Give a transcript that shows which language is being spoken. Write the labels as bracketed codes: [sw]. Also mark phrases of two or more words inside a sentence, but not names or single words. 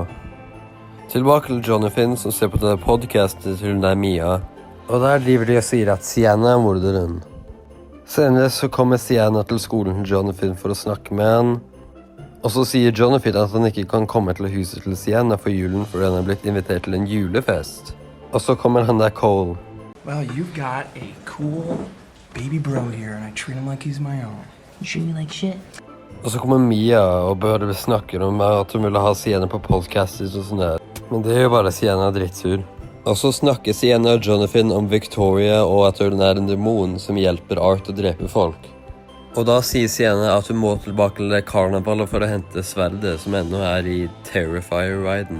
[no] Tilbake til Jonathan som ser på denne podcastet til den der Mia. Og der driver de og sier at Sienna er morderen. Senere så kommer Sienna til skolen til Jonathan for å snakke med han. Og så sier Jonathan at han ikke kan komme til huset til Sienna for julen fordi han er blitt invitert til en julefest. Og så kommer han der Cole. [en] Well, you've got a cool baby bro here, and I treat him like he's my own. You treat me like shit. [no] Og så kommer Mia og bare snakker om at hun ville ha Sienna på podcastet og sånn der. Men det er jo bare Sienna drittsur. Og så snakker Sienna og Jonathan om Victoria og at hun er en demon som hjelper Art å drepe folk. Og da sier Sienna at hun må tilbake til karnevalet for å hente sverdet som ennå er i Terrifier-riden.